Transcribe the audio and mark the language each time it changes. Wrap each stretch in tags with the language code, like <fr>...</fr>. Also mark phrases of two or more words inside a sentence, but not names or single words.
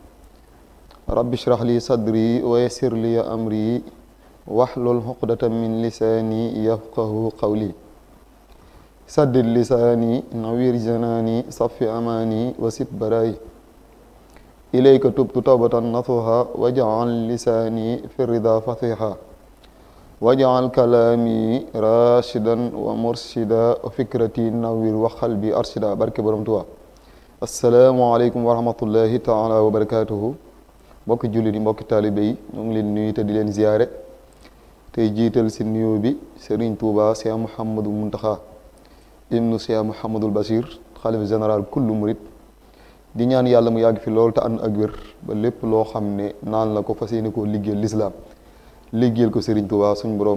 <ar>رب اشرح لي صدري ويسر لي أمري واحلل عقدة من لساني يفقه قولي سدد لساني نوير جناني صف أماني وسد براي إليك تبت توبة نصوحا واجعل لساني في الرضا فصيحا واجعل كلامي راشدا ومرشدا وفكرتي نوير وقلبي أرشدا</ar> <wo>barke Borom Tuubaa</wo> <ar>السلام عليكم ورحمة الله تعالى وبركاته</ar> <wo>mbokki jullit yi mbokki taalibe yi ñu ngi leen nuyu te di leen ziyaare tey jiital si nuyoo bi Serigne Touba Cheikh Mouhamadou Mountakha ibnu Cheikh Mouhamadul Bachir xalifa général kullu murit di ñaan yàlla mu yàgg fi lool te ànd ak wér ba lépp loo xam ne naan la ko fas yéene koo liggéeyal lislaam liggéeyal ko Serigne Touba suñ borom</wo>